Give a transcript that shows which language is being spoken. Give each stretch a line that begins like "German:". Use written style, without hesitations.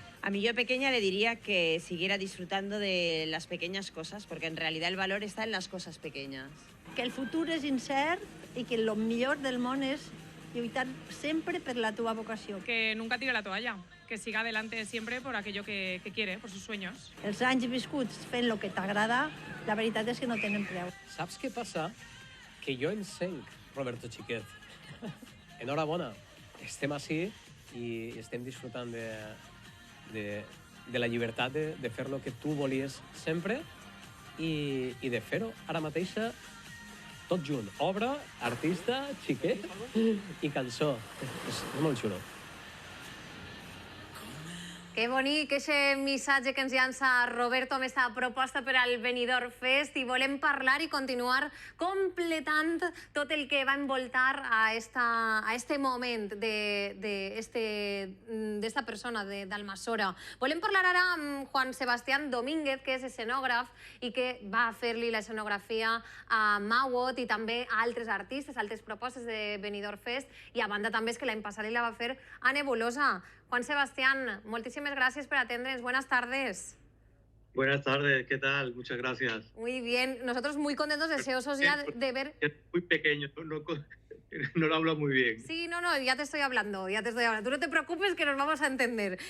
Spanish: A mi yo pequeña le diría que siguiera disfrutando de las pequeñas cosas, porque en realidad el valor está en las cosas pequeñas.
Catalan: Que el futur és incert i que el millor del món és lluitar sempre per la teva vocació.
Spanish: Que nunca tire la toalla, que siga adelante siempre por aquello que quiere, por sus sueños.
Catalan: Els anys viscuts fent el que t'agrada, la veritat és que no tenen preu. Saps què passa? Que jo encenc, Roberto Xiquet. Enhorabona. Estem ací i estem disfrutant de la llibertat de fer el que tu volies sempre i de fer-ho ara mateixa tot junt. Obra, artista, xiquet i cançó. És molt xulo. Que bonic, aquest missatge que ens llança Roberto amb aquesta proposta per al Benidorm Fest, i volem parlar i continuar completant tot el que va envoltar a este moment d'esta persona, d'Almassora. Volem parlar ara amb Juan Sebastián Domínguez, que és escenògraf i que va fer-li l'escenografia a Mawot i també a altres artistes, altres propostes de Benidorm Fest, i a banda també és que l'any passat la va fer a Nebulosa.
Spanish: Juan Sebastián, muchísimas gracias por atendernos. Buenas tardes. Buenas tardes, ¿qué tal? Muchas gracias. Muy bien, nosotros muy contentos, deseosos ya de ver... Es muy pequeño, no lo hablo muy bien. Sí, no, ya te estoy hablando, Tú no te preocupes que nos vamos a entender.